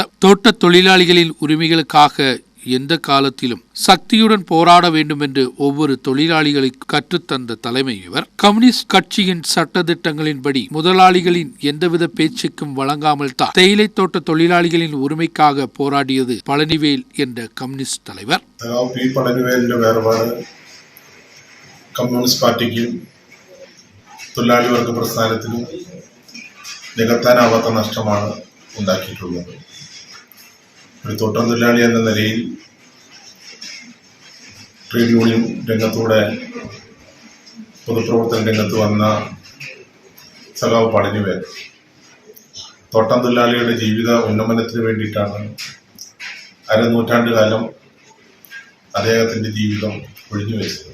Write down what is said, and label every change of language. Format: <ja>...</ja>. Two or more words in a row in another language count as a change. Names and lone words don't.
<ta>தோட்ட தொழிலாளிகளின் உரிமைகளுக்காக எந்த காலத்திலும் சக்தியுடன் போராட வேண்டும் என்று ஒவ்வொரு தொழிலாளிகளை கற்றுத்தந்த தலைமை இவர். கம்யூனிஸ்ட் கட்சியின் சட்டத்திட்டங்களின்படி முதலாளிகளின் எந்தவித பேச்சுக்கும் வழங்காமல் தான் தேயிலை தோட்ட தொழிலாளிகளின் உரிமைக்காக போராடியது பழனிவேல் என்ற கம்யூனிஸ்ட் தலைவர்.</ta> <ml>പി പളനിവേലിന്റെ വേർപാട് കമ്മ്യൂണിസ്റ്റ് പാർട്ടിക്കും തൊഴിലാളി വർഗ പ്രസ്ഥാനത്തിനും നികത്താനാവാത്ത നഷ്ടമാണ് ഉണ്ടാക്കിയിട്ടുള്ളത്. ഒരു തോട്ടം തൊഴിലാളി എന്ന നിലയിൽ ട്രേഡ് യൂണിയൻ രംഗത്തൂടെ പൊതുപ്രവർത്തന രംഗത്ത് വന്ന സഖാവ് പളനിവേൽ തോട്ടം തൊഴിലാളിയുടെ ജീവിത ഉന്നമനത്തിന് വേണ്ടിയിട്ടാണ് അരനൂറ്റാണ്ട് കാലം അദ്ദേഹത്തിൻ്റെ ജീവിതം ഒഴിഞ്ഞു വെച്ചത്.</ml>